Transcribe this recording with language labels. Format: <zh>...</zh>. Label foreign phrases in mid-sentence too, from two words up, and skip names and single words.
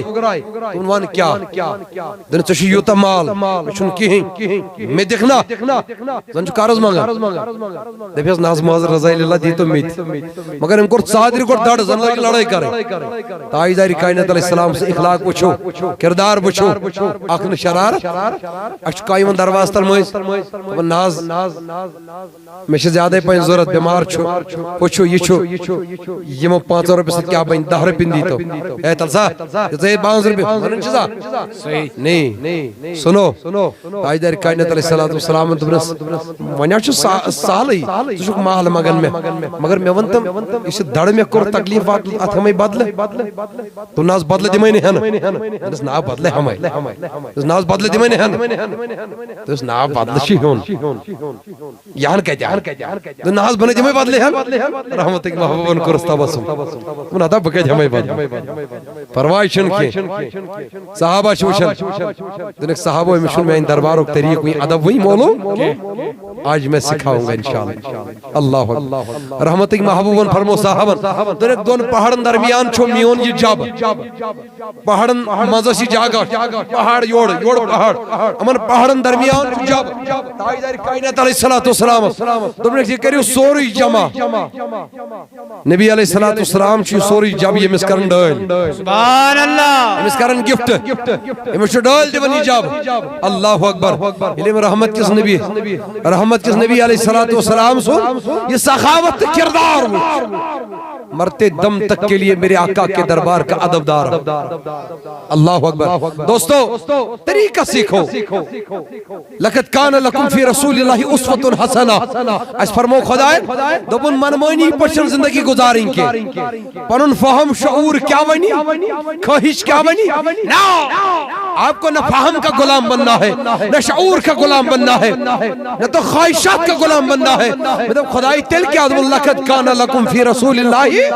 <ks>دوٚپُن ون کیا دوٚپُن ژےٚ چھُ یوٗتاہ مال مےٚ چھُنہٕ کِہیٖنۍ مےٚ دِکھ نا زن چھُ قرض منگان دپیس ناز ماز رضا اللہ دیٖتو مےٚ تہِ مگر أمۍ کوٚر ژادرِ گۄڈٕ دڑ زن لٲگۍ لڑٲے کرٕنۍ تاجدارِ کائنات علیہ السلام سُنٛد اخلاق وٕچھو کردار وٕچھو اکھ نہٕ شرارت اسہِ چھُ کانٛہہ یِوان دروازٕ تل مٔنٛزۍ دپان ناز مےٚ چھِ زیادے پہن ضوٚرتھ بٮ۪مار چھُ ہُہ چھُ یہِ چھُ یِمو 5 رۄپیہِ سۭتۍ کیٛاہ بنہِ 10 رۄپیہِ دیٖتو اے تل سا ژٕ 5 رۄپیہِ ونان چھِ سا</ks> <ur>نہیں سُنو</ur> <ks>تاجدارِ کائنات علیہ السلام دوٚپنس وۄنۍ حظ چھُ سہلٕے ژٕ چھُکھ مال منگان مےٚ مگر مےٚ ووٚن تِم یہِ چھُ دڑ مےٚ کوٚر تکلیٖف اتھ ہٮ۪مے بدلہٕ دوٚپ نہ حظ بدلہٕ دِمے نہٕ ہٮ۪نہٕ دوٚپنس نا بدلہٕ ہٮ۪مے دوٚپنس نہ حظ بدلہٕ دِمے نہٕ ہٮ۪نہٕ دوٚپنس نا بدلہٕ چھُ ہیوٚن یہِ ہن کتہِ نہ حظ بہٕ نہٕ دِمے بدلہٕ ہٮ۪نہٕ رحمتٕکۍ محبوبن کوٚرُس تبسُم دوٚپُن ہتا بہٕ کتہِ ہٮ۪مے بدلہٕ پرواے چھُنہٕ کینٛہہ صحابہ چھِ وٕچھان دوٚپُکھ صحابو أمِس چھُنہٕ میانہِ دربارُک طریٖقہٕ وٕنہِ ادب وٕنہِ معلوٗم</ks> <ur>آج میں سکھاؤں گا</ur> <ks>انشاءاللہ اللہ رحمتٕکۍ محبوبن فرمو صحابن دوٚپُکھ دۄن پہاڑن درمیان چھُ میون یہِ جب پہاڑن منٛز ٲس یہِ جگہ پہاڑ یورٕ پہاڑ یِمن پہاڑن درمیان چھُ جب تاجدارِ کائنات علیہ السلام دوٚپُکھ یہِ کٔرِو سورُے جمع نبی علیہ الصلوۃ والسلام چھُ یہِ سورُے جب ییٚمِس کران ڈٲلۍ</ks> <ar>سبحان اللہ</ar> <ks>أمِس کران گفٹ أمِس چھُ ڈٲلۍ دِوان یہِ جب</ks> <ar>اللہ اکبر</ar> <ks>ییٚلہِ أمۍ رحمت کِس نبی علیہ الصلوۃ والسلام سُنٛد یہِ سخاوت تہٕ کردار وُچھ</ks> <ur>مرتے دم تک کے لیے میرے آقا کے دربار کا ادبدار</ur> <ar>اللہ اکبر</ar> <ur>دوستو طریقہ سیکھو</ur> <ar>لقد کان لکم فی رسول اللہ اسوۃ حسنہ</ar> <ks>اس فرمو خدائے دوپن منمانی پشن</ks> <ur>زندگی گزاریں کے</ur> <ks>پنن فہم شعور کیا بنی خواہش کیا بنی نا</ks> <ur>آپ کو نہ فہم کا غلام بننا ہے نہ شعور کا غلام بننا ہے نہ تو خواہشات کا غلام بننا ہے</ur> <ks>مطلب خدائی تل کیا</ks> <ar>لقد کان لکم فی رسول اللہ</ar>